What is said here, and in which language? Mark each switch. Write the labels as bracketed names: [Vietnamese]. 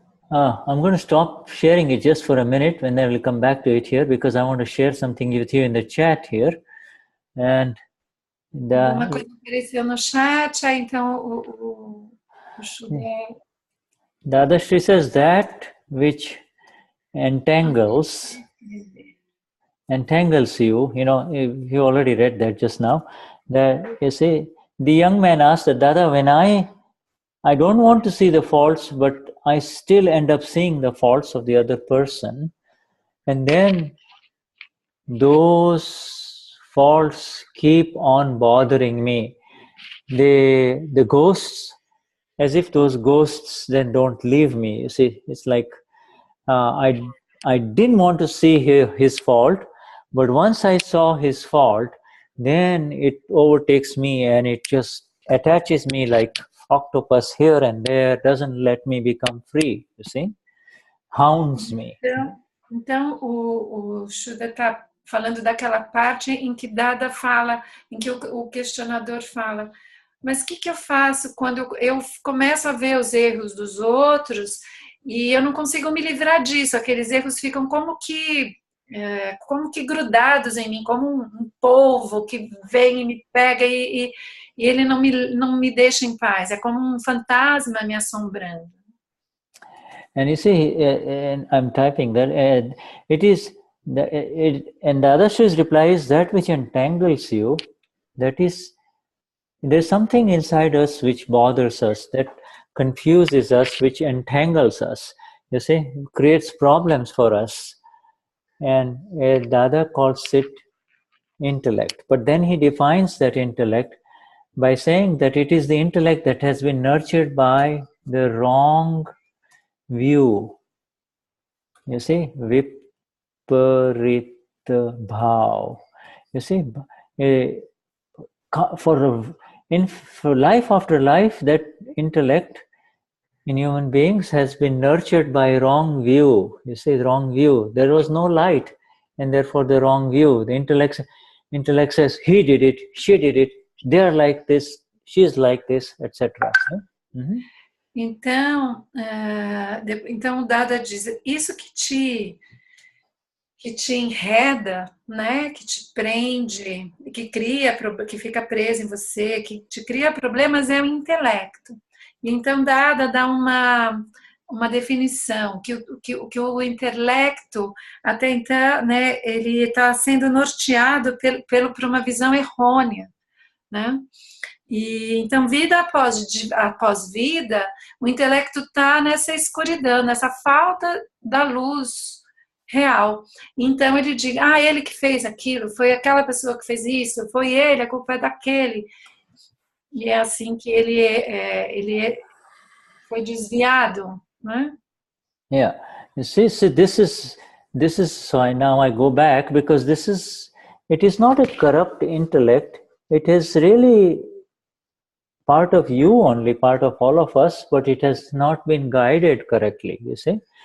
[English] I'm going to stop sharing it just for a minute, and then we'll come back to it here, because I want to share something with you in the chat here. And [Portuguese] uma coisa apareceu no chat, então o Shuddha... [English] Dadashri says that which entangles you, you already read that just now, that you see, the young man asked that, Dada, when I don't want to see the faults, but I still end up seeing the faults of the other person, and then those faults keep on bothering me. the ghosts, as if those ghosts then don't leave me. You see, it's like I didn't want to see his fault, but once I saw his fault, then it overtakes me and it just attaches me like octopus here and there, doesn't let me become free, you see, hounds me. [Portuguese] Então o Shuddha está falando daquela parte em que Dada fala, em que o questionador fala, mas o que eu faço quando eu começo a ver os erros dos outros e eu não consigo me livrar disso? Aqueles erros ficam como que grudados em mim, como um polvo que vem e me pega e ele não me deixa em paz. É como um fantasma me assombrando. [English] And you see, and I'm typing that, it is, and Dadashri's reply is that which entangles you, that is, there's something inside us which bothers us, that confuses us, which entangles us, you see, creates problems for us. And Dada calls it intellect. But then he defines that intellect by saying that it is the intellect that has been nurtured by the wrong view. You see, viparit bhav. You see, for life after life, that intellect in human beings has been nurtured by wrong view. You see, wrong view. There was no light, and therefore the wrong view. The intellect says, he did it, she did it, they're like this, she's like this, etc. Mm-hmm. [Portuguese] Então, então o Dada diz, isso que te enreda, né, que te prende, que fica preso em você, que te cria problemas é o intelecto. E então Dada dá uma definição, que o intelecto, até então, né, ele está sendo norteado por uma visão errônea, né? E então, vida após vida, o intelecto está nessa escuridão, nessa falta da luz real. Então ele diz, ele que fez aquilo, foi aquela pessoa que fez isso, foi ele, a culpa é daquele. E é assim que ele foi desviado, né? [English] Yeah, you see, this is so now I go back, because it is not a corrupt intellect. It is really part of you only, part of all of us, but it has not been guided correctly, you see.